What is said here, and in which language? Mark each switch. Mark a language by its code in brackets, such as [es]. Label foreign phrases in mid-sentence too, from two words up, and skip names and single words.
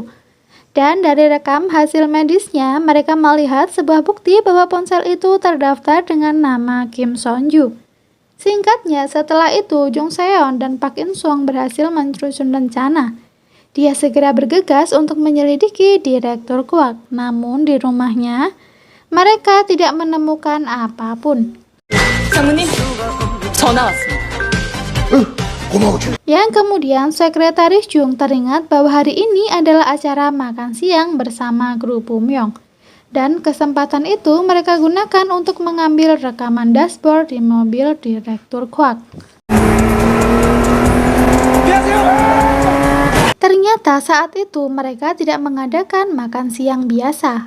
[id] Dan dari rekam hasil medisnya, mereka melihat sebuah bukti bahwa ponsel itu terdaftar dengan nama Kim Son-ju. Singkatnya, setelah itu Jung Seon dan Park In-sung berhasil menyusun rencana. Dia segera bergegas untuk menyelidiki Direktur Kwak, namun di rumahnya mereka tidak menemukan apapun. [ko] 장모님, 전화 왔습니다. [id] Yang kemudian Sekretaris Jung teringat bahwa hari ini adalah acara makan siang bersama grup Bumyong. Dan kesempatan itu mereka gunakan untuk mengambil rekaman dashboard di mobil Direktur Kwak. Ternyata saat itu mereka tidak mengadakan makan siang biasa.